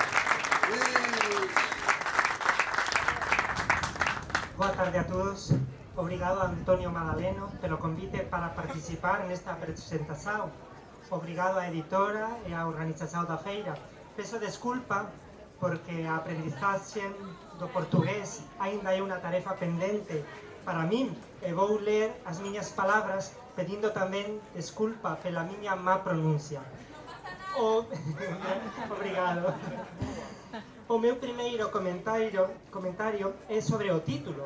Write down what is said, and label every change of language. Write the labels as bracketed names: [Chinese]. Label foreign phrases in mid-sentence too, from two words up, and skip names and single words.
[Portuguese] Boa tarde a todos. Obrigado a Antonio Madaleno pelo convite para participar nesta apresentação. Obrigado á editora e á organização da feira. [Galician] Peço desculpa porque a aprendizaxe do portugués ainda é unha tarefa pendente para min e vou ler as miñas palabras pedindo tamén desculpa pela miña má pronuncia. [Portuguese] Obrigado. [Galician] O meu primeiro comentario é sobre o título.